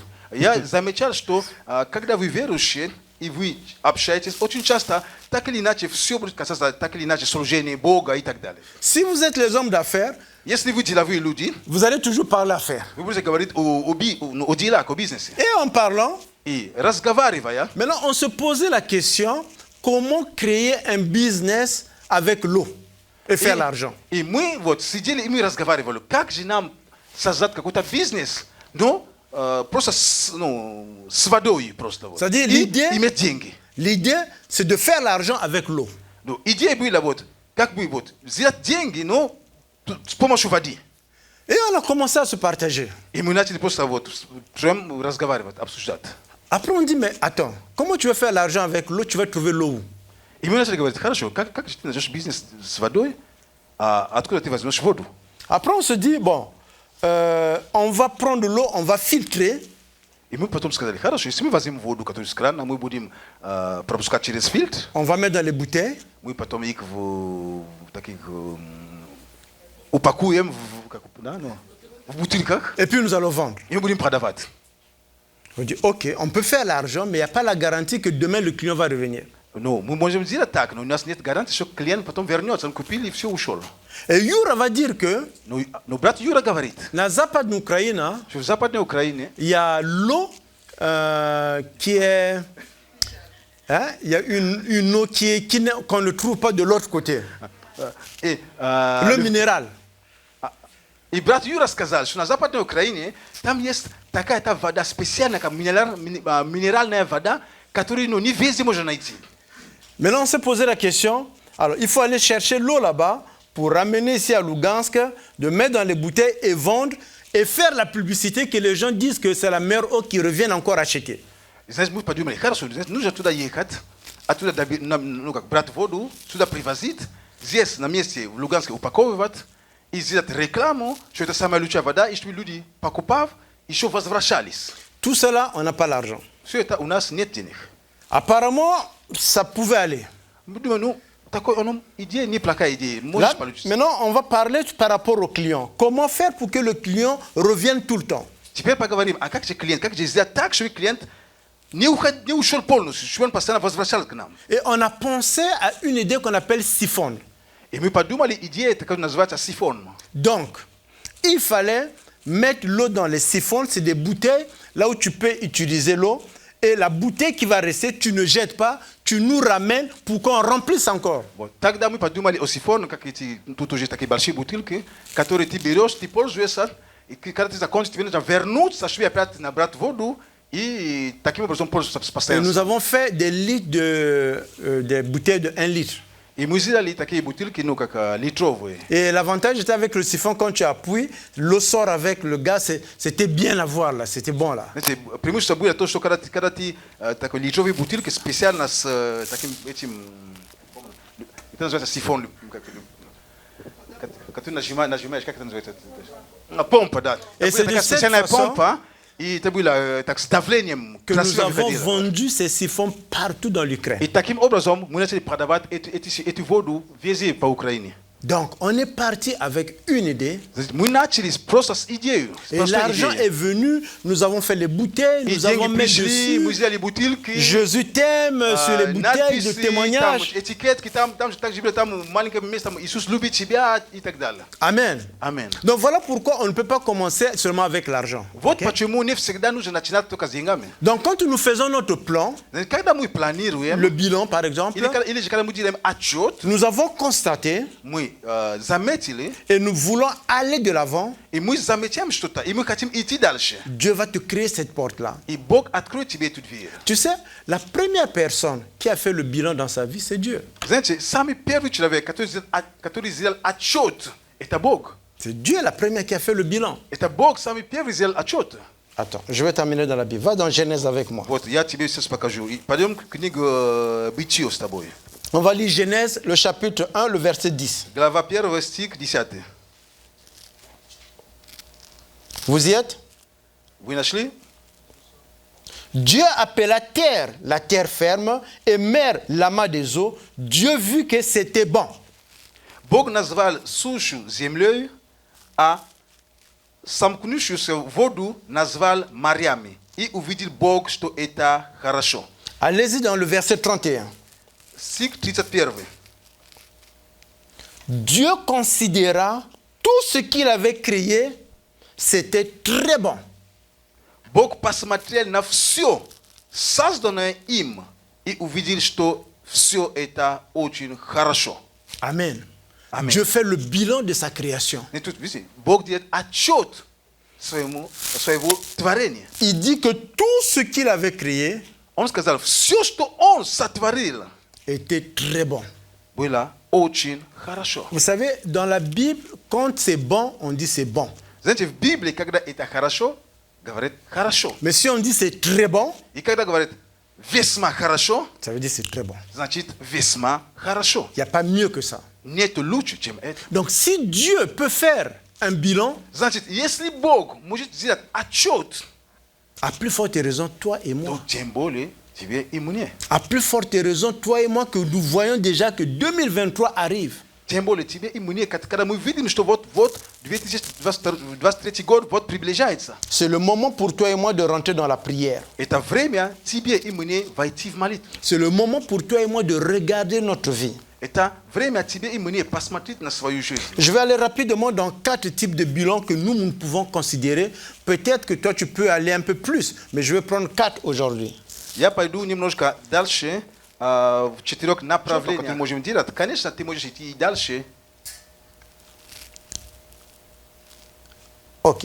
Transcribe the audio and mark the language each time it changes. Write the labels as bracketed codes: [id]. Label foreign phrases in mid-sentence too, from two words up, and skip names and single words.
[ru] Я замечал, что когда вы верующие, и вы общаетесь, очень часто так или иначе все будет касаться так или иначе служения Бога и так далее. [fr] Si vous êtes les hommes d'affaires, [ru] Если вы деловые люди, [fr] vous allez toujours parler affaires. [ru] вы будете говорить о делах, о бизнесе. [fr] Et en parlant, [ru] И разговаривая, [fr] maintenant on se posait la question, comment créer un business avec l'eau et faire l'argent. [ru] и мы вот сидели и мы разговаривали, как же нам создать какой-то бизнес, но просто с водой просто. Вот. [fr] C'est-à-dire [ru] И [fr] l'idée, [ru] иметь деньги. [fr] l'idée, c'est de faire l'argent avec l'eau. [ru] Ну, идея была вот, как бы вот, взять деньги, но с помощью воды. [fr] Et on a commencé à se partager. [ru] И мы начали просто вот прям разговаривать, обсуждать. [fr] Après on dit, mais attends, comment tu veux faire l'argent avec l'eau, tu vas trouver l'eau où? [ru] И мы начали говорить, хорошо, как ты начнешь бизнес с водой, а откуда ты возьмешь воду? [fr] Après on se dit, bon, on va prendre l'eau, on va filtrer. [ru] И мы потом сказали, хорошо, если мы возьмем воду, которую из крана, мы будем пропускать через фильтр, [fr] On va mettre dans les bouteilles. [ru] мы потом их в таких упакуем в бутылках, [fr] Et puis nous allons vendre. [ru] и мы будем продавать. [fr] On dit, ok, on peut faire l'argent, mais il n'y a pas la garantie que demain le client va revenir. [ru] Ну, мы можем сделать так, но у нас нет гарантии, что клиент потом вернется, он купил и все ушел. [fr] Et Yura va dire que [ru] Но брат Юра говорит, [fr] dans Западную Украину, [ru] что в Западной Украине [fr] il y a l'eau qui est... Hein, il y a une eau qu'on ne trouve pas de l'autre côté. Le minéral. [ru] И брат Юра сказал, что на Западной Украине там есть такая-то вода специальная, как минеральная вода, которую не везде можно найти. [fr] Maintenant, on s'est posé la question, alors il faut aller chercher l'eau là-bas pour ramener ici à Lugansk, de mettre dans les bouteilles et vendre et faire la publicité que les gens disent que c'est la meilleure eau qu'ils reviennent encore acheter. [ru] Знаешь, мы подумали, хорошо, нужно туда ехать, оттуда брать воду, сюда привозить, здесь на месте в Луганске упаковывать и сделать рекламу, что это самая лучшая вода, и чтобы люди, покупав, еще возвращались. [fr] Tout cela, on n'a pas l'argent. [ru] Все это у нас нет денег. [fr] Apparemment, ça pouvait aller. [ru] Мы думаем, ну, такой идея неплохая идея, [fr] Là, [ru] может получиться. [fr] maintenant, on va parler par rapport au client. Comment faire pour que le client revienne tout le temps? [ru] Теперь поговорим, а как же клиент, как же сделать так, чтобы клиент не ушел полностью, чтобы он постоянно возвращался к нам. [fr] Et on a pensé à une idée qu'on appelle siphon. [ru] И мы подумали, идея такая называется сифон. [fr] Donc, il fallait mettre l'eau dans les siphons, c'est des bouteilles, là où tu peux utiliser l'eau. Et la bouteille qui va rester, tu ne jettes pas, tu nous ramènes pour qu'on remplisse encore. [ru] Тогда мы подумали о сифоне, как эти, тут уже такие большие бутылки, которые ты берешь, ты пользуешься, и когда ты закончишь, тебе нужно вернуться, чтобы опять набрать воду, и таким образом пользоваться [fr] Et [ru] постоянно. [fr] nous avons fait des litres des bouteilles de 1 litre. [ru] И мы сделали такие бутылки, ну, как литровые. [fr] Et l'avantage était avec le siphon, quand tu appuies, l'eau sort avec le gaz, c'était bien à voir là, c'était bon là. [ru] Знаете, преимущество было то, что когда ты такой литровые бутылки специально с таким этим, это называется сифон, который нажимаешь, как это называется? Помпа, да. [fr] Et c'est de [ru] Такая [fr] cette [ru] специальная [fr] façon, [ru] помпа, И это было так ставлением [fr] que nous [ru] красивым [fr] avons [ru] выходило. [fr] vendu ces siphons partout dans l'Ukraine. [ru] И таким образом мы начали продавать эту воду везде по Украине. [fr] Donc, on est parti avec une idée. [ru] Мы начали просто с идеей. [fr] Et l'argent est venu, nous avons fait les bouteilles, [ru] И [fr] nous avons [ru] деньги [fr] mis [ru] пришли, мы [fr] dessus [ru] сделали бутылки. [fr] Jésus t'aime sur les bouteilles de [ru] Надписи, там [fr] témoignages. [ru] этикетки, там же также было там маленькое место, там Иисус любит тебя и так далее. [fr] Amen. [ru] Аминь. [fr] Donc voilà pourquoi on ne peut pas commencer seulement avec l'argent. [ru] Вот [fr] Ok? [ru] почему не всегда нужно начинать только с деньгами. [fr] Donc quand nous faisons notre plan, [ru] Когда мы планируем, [fr] le bilan par exemple, [ru] или же когда мы делаем отчет, [fr] nous avons constaté [ru] мы заметили, [fr] et nous voulons aller de l'avant, [ru] и мы заметим что-то, и мы хотим идти дальше. [fr] Dieu va te créer cette porte-là. [ru] И Бог откроет тебе эту дверь. [fr] Tu sais, la première personne qui a fait le bilan dans sa vie, c'est Dieu. [ru] Знаете, самый первый человек, который сделал отчет, это Бог. [fr] C'est Dieu la première qui a fait le bilan. [ru] Это Бог самый первый сделал отчет. [fr] Attends, je vais t'amener dans la Bible. Va dans Genèse avec moi. [ru] Вот, я тебе сейчас покажу. И пойдем к книгу Бытие с тобой. [fr] On va lire Genèse, le chapitre 1, le verset 10. [ru] Глава 1, стих 10. [fr] Vous y êtes? [ru] Вы нашли? [fr] Dieu appela terre la terre ferme et mer l'amas des eaux. Dieu vit que c'était bon. [ru] Бог назвал сушу землей, а сомкнувшуюся воду назвал морями. И увидел Бог, что это хорошо. [fr] Allez-y dans le verset 31. [ru] Стих 31. [fr] Dieu considéra tout ce qu'il avait créé, c'était très bon. [ru] Бог посмотрел на все, созданное им, и увидел, что все это очень хорошо. [fr] Amen. [ru] Amen. [fr] Dieu fait le bilan de sa création. [ru] И тут, видите, Бог делает отчет своего творения. [fr] Il dit que tout ce qu'il avait créé [ru] Он сказал, все, что Он сотворил, [fr] était très bon. [ru] было очень хорошо. [fr] Vous savez, dans la Bible, quand c'est bon, on dit c'est bon. [ru] Знаете, в Библии, когда это хорошо, говорит хорошо. [fr] Mais si on dit c'est très bon, [ru] И когда говорит весьма хорошо, [fr] ça veut dire c'est très bon. [ru] значит весьма хорошо. [fr] Il n'y a pas mieux que ça. [ru] Нет лучше, чем это. [fr] Donc si Dieu peut faire un bilan, [ru] Значит, если Бог может сделать отчет, [fr] à plus forte raison, toi et [ru] то [fr] moi. [ru] тем более тебе и мне. [fr] À plus forte raison, toi et moi, que nous voyons déjà que 2023 arrive. [ru] Тем более тебе и мне, когда мы видим, что вот 2023 год вот приближается. [fr] C'est le moment pour toi et moi de rentrer dans la prière. [ru] Это время тебе и мне войти в молитву. [fr] C'est le moment pour toi et moi de regarder notre vie. [ru] Это время тебе и мне посмотреть на свою жизнь. [fr] Je vais aller rapidement dans 4 types de bilans que nous pouvons considérer. Peut-être que toi, tu peux aller un peu plus, mais je vais prendre 4 aujourd'hui. [ru] Я пойду немножко дальше, в 4 направлениях, которые мы можем делать. Конечно, ты можешь идти и дальше. Ok.